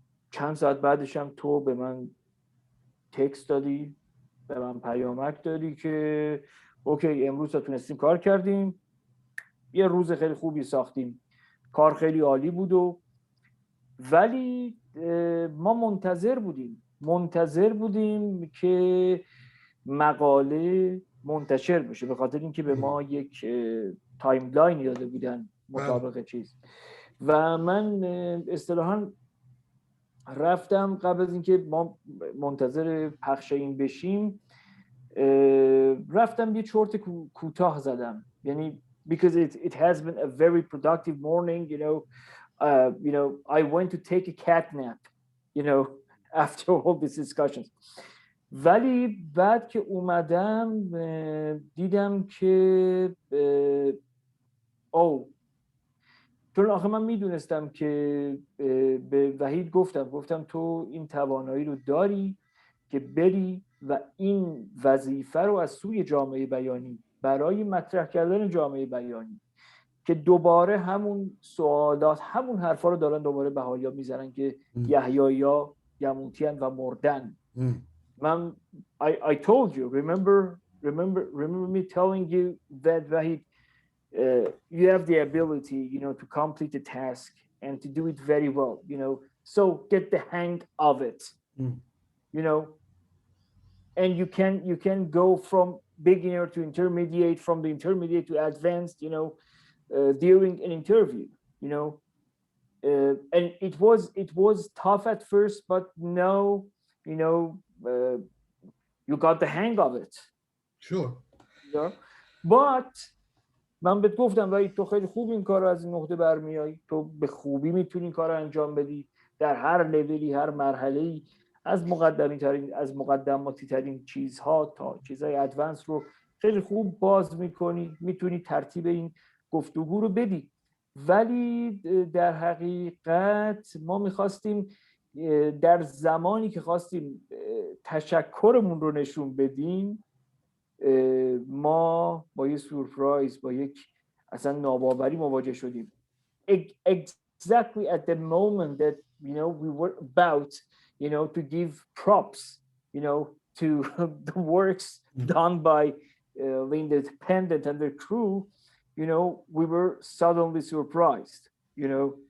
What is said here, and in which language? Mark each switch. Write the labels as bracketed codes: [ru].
[fa] چند ساعت بعدش هم تو به من تکست دادی، به من پیامک دادی که اوکی امروز تا تونستیم کار کردیم، یه روز خیلی خوبی ساختیم، کار خیلی عالی بود. ولی ما منتظر بودیم که مقاله منتشر بشه، به خاطر اینکه به ما یک تایملاین داده بودن مطابق چیز. و من اصطلاحاً رفتم قبل از اینکه ما منتظر پخش این بشیم، رفتم یه چرت کوتاه زدم، یعنی [en] because it has been a very productive morning, you know, I went to take a cat nap, you know, after all these discussions. [fa] ولی بعد که اومدم دیدم که چون آخه من میدونستم که به وحید گفتم تو این توانایی رو داری که بری و این وظیفه رو از سوی جامعه بیانی برای مطرح کردن جامعه بیانی که دوباره همون سوالات، همون حرفا رو دارن دوباره بهائی‌ها میزنن که یحیایی‌ها یموتیان و مردن. من [en] I told you, remember me telling you that Wahid, you have the ability, you know, to complete the task and to do it very well, you know, so get the hang of it, you know, and you can go from beginner to intermediate, from the intermediate to advanced, you know, during an interview, you know, and it was tough at first, but no, you know, you got the hang of it. Sure. Yeah. [fa] But من بهت گفتم وحید تو خیلی خوب این کار رو از این نقطه برمیای، تو به خوبی میتونی این کار رو انجام بدی در هر لولی، هر مرحله‌ای، از مقدماتی ترین چیزها تا چیزهای ادوانس رو خیلی خوب باز میکنی، میتونی ترتیب این گفتگو رو بدی. ولی در حقیقت ما میخواستیم در زمانی که خواستیم تشکرمون رو نشون بدیم، ما با یه سورپرایز، با یک اصلا ناباوری مواجه شدیم. [en] Exactly at the moment that, you know, we were about, you know, to give props, you know, to the works done by the independent and the crew, you know, we were suddenly surprised, you know.